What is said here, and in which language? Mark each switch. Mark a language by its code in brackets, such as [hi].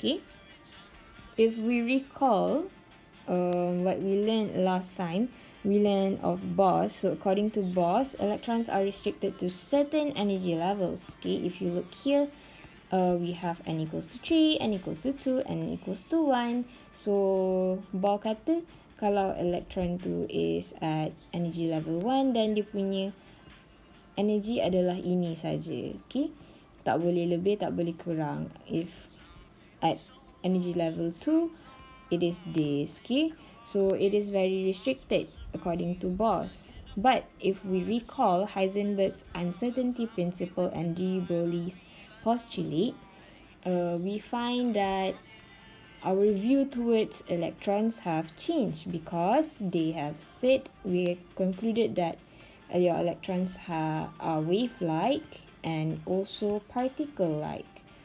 [en] Okay, if we recall what we learned last time, we learned of Bose. So according to Bose, electrons are restricted to certain energy levels. Okay, if you look here, we have n equals to 3, n equals to 2, n equals to 1. [ms] So Bose kata kalau electron tu [en] is at energy level 1, [ms] dan dia punya energy adalah ini saja. Okay, tak boleh lebih, tak boleh kurang. [en] If at energy level 2, it is this. Okay, so it is very restricted according to Bose. But if we recall Heisenberg's uncertainty principle and de Broglie's postulate, we find that our view towards electrons have changed, because they have said, we concluded that your electrons are wave-like and also particle-like.